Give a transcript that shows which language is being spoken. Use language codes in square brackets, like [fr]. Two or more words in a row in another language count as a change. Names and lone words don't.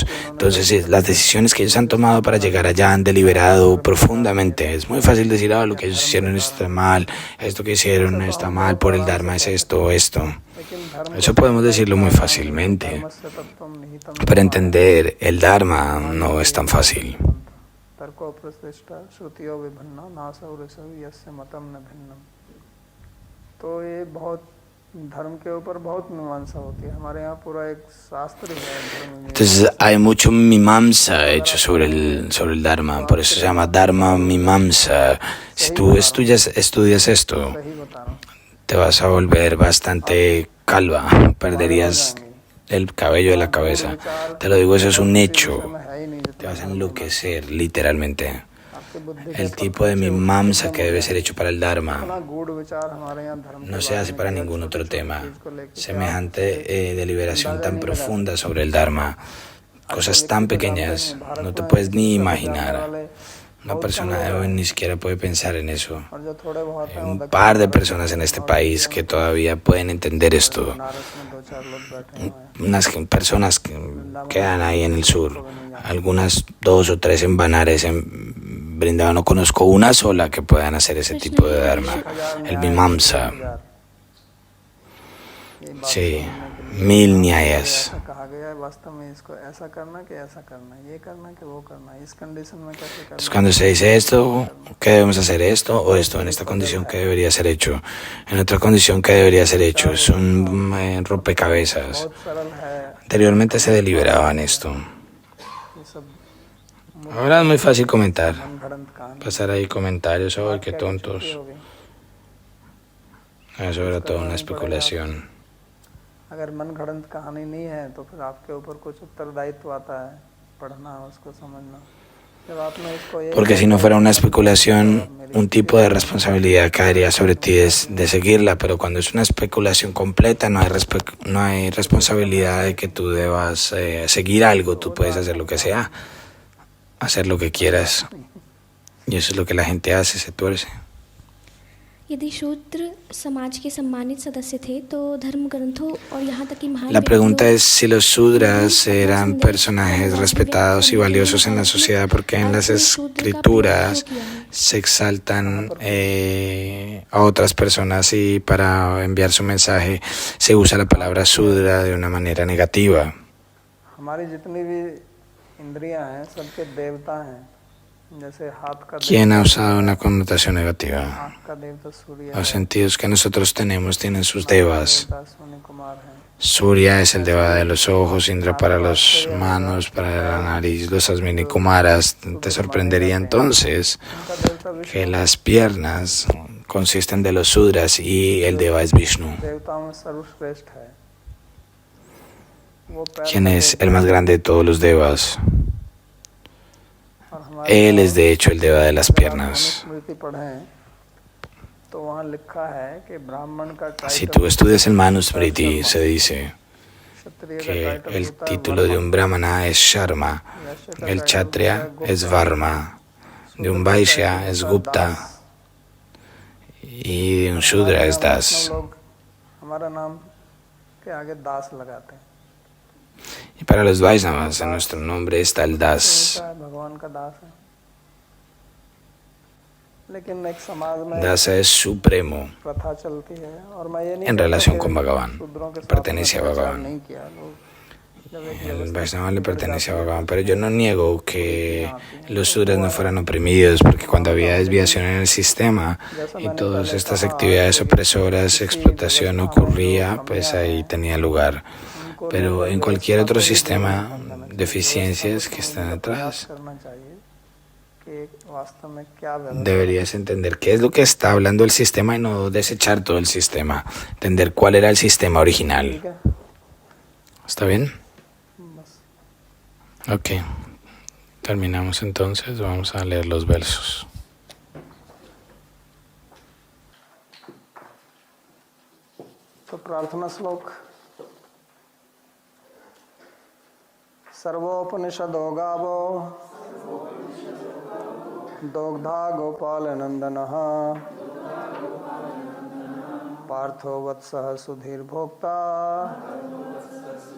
[es] Entonces, las decisiones que ellos han tomado para llegar allá han deliberado profundamente. Es muy fácil decir, lo que ellos hicieron está mal, esto que hicieron está mal, por el Dharma es esto o esto. Eso podemos decirlo muy fácilmente. Para entender el Dharma no es tan fácil. [hi] तो ये बहुत धर्म के ऊपर बहुत मीमांसा होती है हमारे यहाँ पूरा एक शास्त्र है धर्म में [es] Entonces hay mucho mimamsa hecho sobre el Dharma, por eso se llama Dharma Mimamsa. Si tú estudias esto, [hi] सही बताना [es] te vas a volver bastante calva, perderías el cabello de la cabeza. Te lo digo, eso es un hecho. [hi] है ही नहीं [es] Te vas a enloquecer, literalmente. [hi] आपके बुद्धि [es] El tipo de mimamsa que debe ser hecho para el Dharma [hi] इतना गूढ़ विचार हमारे यहाँ धर्म [es] no se hace para ningún otro tema. Semejante deliberación tan profunda sobre el Dharma, cosas tan pequeñas, no te puedes ni imaginar. Una persona de hoy ni siquiera puede pensar en eso. [hi] और जो थोड़े बहुत [es] Hay [hi] हैं [es] un par de personas en este país que todavía pueden entender esto. [hi] बनारस में 2-4 लोग बैठे हुए हैं [es] Unas personas que quedan ahí en el sur, algunas 2 o 3 en Banares, en Vrindavan. No conozco una sola que puedan hacer ese tipo de dharma, el mimamsa. Sí, 1000 nyayas. [hi] ऐसा कहा गया है वास्तव में इसको ऐसा करना कि ऐसा करना ये करना कि वो करना इस कंडीशन में कैसे करना [es] Entonces cuando se dice esto, ¿qué debemos hacer? Esto o esto, en esta condición, ¿qué debería ser hecho? En otra condición, ¿qué debería ser hecho? Es un rompecabezas. [hi] बहुत सरल है [es] Anteriormente se deliberaban esto. [hi] ये सब [es] Ahora es muy fácil comentar, [hi] मनगढ़ंत कहानी [es] pasar ahí comentarios, ¡ay, qué tontos! [hi] हो गई [es] Eso era toda una especulación. [hi] अगर मनगढ़ंत कहानी नहीं है तो फिर आपके ऊपर कुछ उत्तरदायित्व आता है पढ़ना उसको समझना जब आपने इसको एक [es] Porque si no fuera una especulación, un tipo de responsabilidad caería sobre ti de seguirla, pero cuando es una especulación completa no hay responsabilidad de que tú debas seguir algo, tú puedes hacer lo que sea, hacer lo que quieras, y eso es lo que la gente hace, se tuerce. [hi] यदि शूद्र समाज के सम्मानित सदस्य थे तो धर्म ग्रंथों और यहाँ तक कि महान [es] La pregunta [hi] व्यक्तियों [es] es si los sudras eran personajes respetados y valiosos en la sociedad, porque en las escrituras se exaltan a otras personas y para enviar su mensaje se usa la palabra sudra de una manera negativa. [hi] हमारी जितनी भी इंद्रियां हैं सबके देवता हैं जैसे हाथ का [es] ¿Quién ha usado una connotación negativa? [hi] आँख का देवता सूर्य [es] Los sentidos que nosotros tenemos tienen sus devas. [hi] देवता अश्विनी कुमार है [es] Surya es el deva de los ojos, Indra para las manos, para la nariz, los Asmini Kumaras. Te sorprendería entonces [hi] उनका देवता विष्णु [es] que las piernas consisten de los sudras y el deva es Vishnu. [hi] देवताओं में सर्वश्रेष्ठ है वो पैर [es] ¿Quién [hi] का [es] es [hi] देवता [es] el más grande de todos los devas? [hi] और हमारे [es] Él es de hecho el deva de las piernas. [hi] स्मृति पढ़ें तो वहाँ लिखा है कि ब्राह्मण का [es] Si [hi] टाइटल [es] tú estudias el Manusmriti, se dice [hi] क्षत्रिय का [es] que [hi] टाइटल [es] el [hi] होता है [es] título de un brahmana es Sharma, [hi] वैश्य का [es] el [hi] टाइटल [es] Kshatriya [hi] होता है [es] es [hi] गुप्ता, [es] Varma, de un Vaishya es Gupta y de un Shudra es Das. [hi] वैष्णव लोग हमारा नाम के आगे दास लगाते हैं [es] Y para los Vaishnavas, en nuestro nombre está el Das. [hi] उनका भगवान का दास है लेकिन एक समाज में [es] Dasa es supremo [hi] प्रथा चलती है और मैं ये नहीं [es] en [hi] कहता [es] relación [hi] कि [es] con Bhagavan, [hi] शूद्रों के साथ [es] pertenece a [hi] में [es] Bhagavan. [hi] नहीं किया लोग जब एक [es] El [hi] व्यवस्था [es] Vaishnava le pertenece a Bhagavan, pero yo no niego que los sudras no fueran oprimidos, porque cuando había desviación en el sistema y todas estas actividades opresoras, explotación ocurría, pues ahí tenía lugar. Pero en cualquier otro sistema, deficiencias que están atrás, [hi] करना चाहिए कि वास्तव में क्या व्यवस्था [es] deberías entender qué es lo que está hablando el sistema y no desechar todo el sistema, entender cuál era el sistema original. [hi] ठीक है [es] ¿Está bien? [hi] बस [es] Ok, terminamos entonces, vamos a leer los versos. [hi] तो प्रार्थना श्लोक [sa] सर्वोपनिषदो गावो दोग्धा गोपाल नंदनः पार्थो वत्सः सुधीर्भोक्ता